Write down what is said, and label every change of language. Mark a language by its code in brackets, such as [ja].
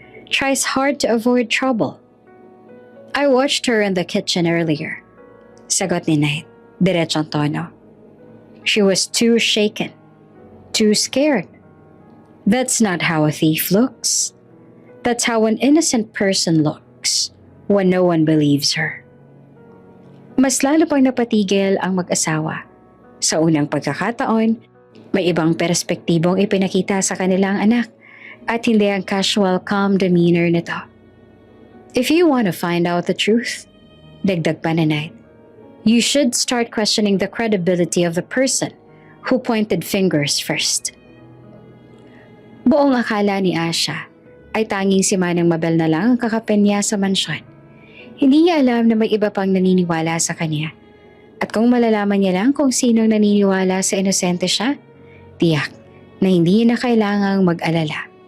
[en] Tries hard to avoid trouble? I watched her in the kitchen earlier." [tl] Sagot ni Knight, diretsong tono. [en] "She was too shaken, too scared. That's not how a thief looks. That's how an innocent person looks when no one believes her." [tl] Mas lalo pang napatigil ang mag-asawa. Sa unang pagkakataon, may ibang perspektibong ipinakita sa kanilang anak at hindi ang [en] casual, calm demeanor [tl] nito. [en] "If you want to find out the truth," [tl] dagdag pa ni Knight, [en] "you should start questioning the credibility of the person who pointed fingers first." [tl] Buong akala ni Asha ay tanging si Manang Mabel na lang ang kakapin niya sa mansyon. Hindi niya alam na may iba pang naniniwala sa kanya. At kung malalaman niya lang kung sinong naniniwala sa inosente siya, tiyak na hindi niya na kailangang mag-alala.